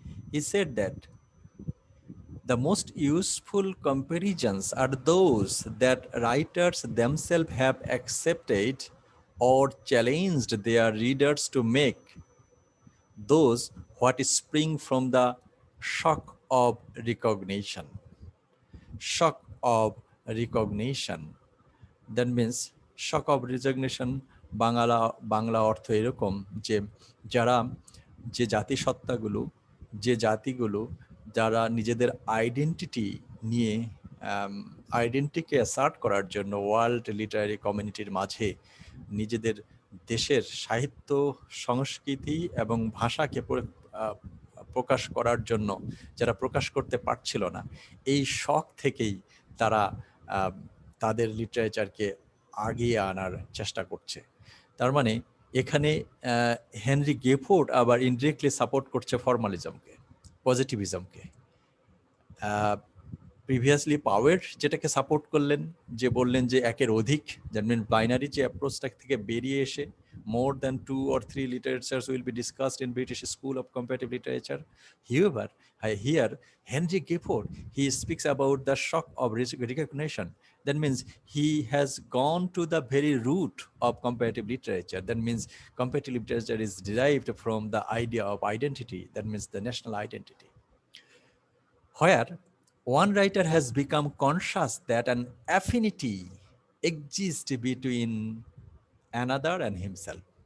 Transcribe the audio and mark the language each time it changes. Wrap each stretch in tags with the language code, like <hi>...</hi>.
<en>He said that the most useful comparisons are those that writers themselves have accepted or challenged their readers to make, those what spring from the shock of recognition. Shock of recognition. That means shock of recognition</en> <bn>Bangla অর্থ এরকম যে যারা যে জাতিসত্তাগুলো, যে জাতিগুলো যারা নিজেদের identity নিয়ে আইডেন্টিটিকে assert করার জন্য ওয়ার্ল্ড লিটারারি কমিউনিটির মাঝে নিজেদের দেশের সাহিত্য, সংস্কৃতি এবং ভাষাকে প্রকাশ করার জন্য যারা প্রকাশ করতে পারছিল না, এই শখ থেকেই তারা তাদের লিটারেচারকে আগিয়ে আনার চেষ্টা করছে। তার মানে এখানে হেনরি গেফোর্ড আবার ইনডিরেক্টলি সাপোর্ট করছে ফর্মালিজমকে, পজিটিভিজমকে। প্রিভিয়াসলি পাওয়ার যেটাকে সাপোর্ট করলেন, যে বললেন যে একের অধিক, দ্যাট মিন বাইনারি যে অ্যাপ্রোচটা থেকে বেরিয়ে এসে</bn> <en>more than 2 or 3 literatures will be discussed in British School of Comparative Literature. However, here Henry Gifford, he speaks about the shock of recognition. That means he has gone to the very root of comparative literature. That means comparative literature is derived from the idea of identity. That means the national identity, where one writer has become conscious that an affinity exists between another and himself.</en>